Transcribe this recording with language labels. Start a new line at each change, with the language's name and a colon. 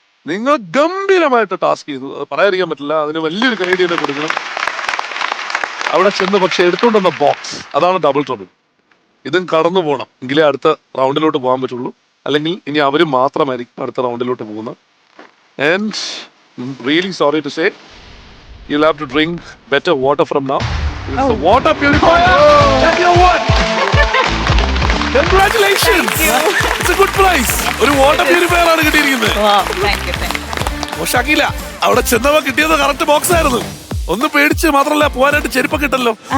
Malayalam: നിങ്ങൾ ഗംഭീരമായിട്ട് ടാസ്ക് ചെയ്തു, അത് പറയാതിരിക്കാൻ പറ്റില്ല. അതിന് വലിയൊരു ക്രെഡിറ്റ് തന്നെ കൊടുക്കണം. അവിടെ ചെന്ന് പക്ഷെ എടുത്തുകൊണ്ടുവന്ന ബോക്സ്, അതാണ് ഡബിൾ ട്രബിൾ. ഇതും കടന്നു പോകണം, എങ്കിലേ അടുത്ത റൗണ്ടിലോട്ട് പോകാൻ പറ്റുള്ളൂ. അല്ലെങ്കിൽ ഇനി അവർ മാത്രമായിരിക്കും അടുത്ത റൗണ്ടിലോട്ട് പോകുന്നത്.
English: And really sorry to say you'll have to drink better water from now. It's the water purifier that you won. Congratulations. It's a good prize.
Malayalam: ഒരു വാട്ടർ പ്യൂരിഫയർ ആണ് കിട്ടിയിരിക്കുന്നത്. മോശാക്കിയില്ല, അവിടെ ചെന്നവ കിട്ടിയത് കറക്റ്റ് ബോക്സ് ആയിരുന്നു. ഒന്ന് പേടിച്ച് മാത്രമല്ല പോകാനായിട്ട് ചെരുപ്പൊക്കെ ഇട്ടല്ലോ.